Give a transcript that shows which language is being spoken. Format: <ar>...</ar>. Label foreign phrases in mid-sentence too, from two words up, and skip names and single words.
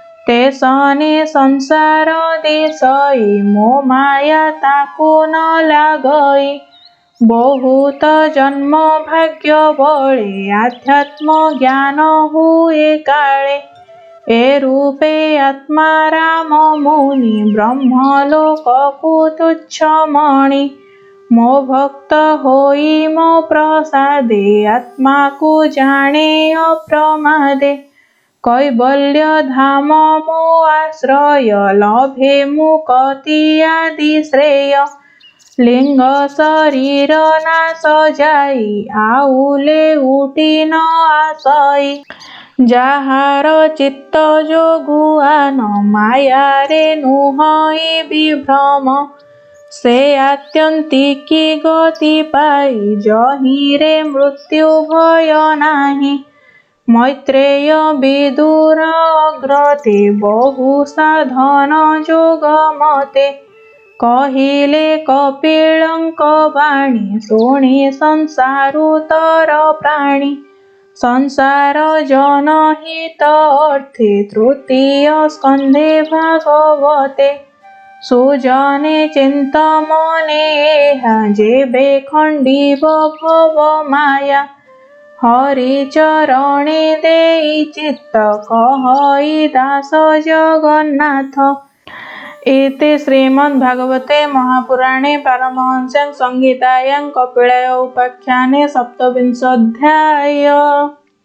<or>ତେସନେ ସଂସାର ଦେଶଇ ମୋ ମାୟା ତାକୁ ନ ଲାଗଇ ବହୁତ ଜନ୍ମ ଭାଗ୍ୟ ବଳେ ଅଧ୍ୟାତ୍ମ ଜ୍ଞାନ ହୁଏ କାଳେ ଏ ରୂପେ ଆତ୍ମା ରାମ ମୁନି ବ୍ରହ୍ମଲୋକକୁ ତୁଚ୍ଛ ମଣି ମୋ ଭକ୍ତ ହୋଇ ମୋ ପ୍ରସାଦେ ଆତ୍ମାକୁ ଜାଣେ ଅପ୍ରମାଦେ କୈବଲ୍ୟ ଧାମ ମୋ ଆଶ୍ରୟ ଲଭେ ମୁକ୍ତି ଆଦି ଶ୍ରେୟ ଲିଙ୍ଗ ଶରୀର ନାଶ ଯାଇ ଆଉଲେ ଉଠି ନ ଆସଇ ଯାହାର ଚିତ୍ତ ଯୋଗୁଆନ ମାୟାରେ ନୁହଁଇ ବିଭ୍ରମ ସେ ଆତ୍ୟନ୍ତିକି ଗତି ପାଇ ଜହିଁରେ ମୃତ୍ୟୁ ଭୟ ନାହିଁ ମୈତ୍ରେୟ ବିଦୁର ଅଗ୍ରତେ ବହୁ ସାଧନ ଯୋଗ ମତେ କହିଲେ କପିଳଙ୍କ ବାଣୀ ଶୁଣି ସଂସାରୁ ତର ପ୍ରାଣୀ ସଂସାର ଜନହିତ ଅର୍ଥେ ତୃତୀୟ ସ୍କନ୍ଧେ ଭାଗବତେ ସୁଜନେ ଚିନ୍ତମନେ ଯେବେ ଖଣ୍ଡିବ ଭବ ମାୟା ହରି ଚରଣେ ଦେଇ ଚିତ୍ତ କହଇ ଦାସ ଜଗନ୍ନାଥ।</or> <sa>इति श्रीमद्भागवते महापुराणे पारमहंस्यां संहितायां कपिलाय उपाख्याने 27 अध्याय।</sa>